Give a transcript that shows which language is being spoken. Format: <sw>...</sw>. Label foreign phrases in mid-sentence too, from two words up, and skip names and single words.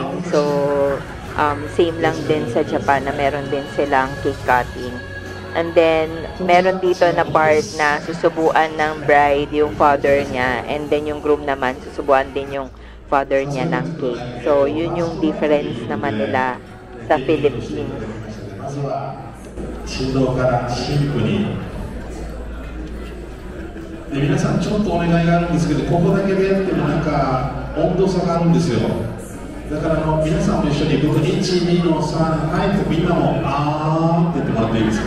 <tl>So same lang din sa Japan na meron din silang</tl> <en>cake cutting. And then</en> <tl>meron dito na part na susubuan ng bride yung father niya,</tl> <en>and then</en> <tl>yung groom naman susubuan din yung father niya ng cake. So yun yung difference naman nila sa Philippines.</tl> <ja>振動からシンプにで皆さんちょっとお願いがあるんですけど、ここだけでやってもなんか温度差があるんですよ。だから皆さんも一緒に僕1、2の3、はいってみんなもあーって言ってもらっていいですか。</ja>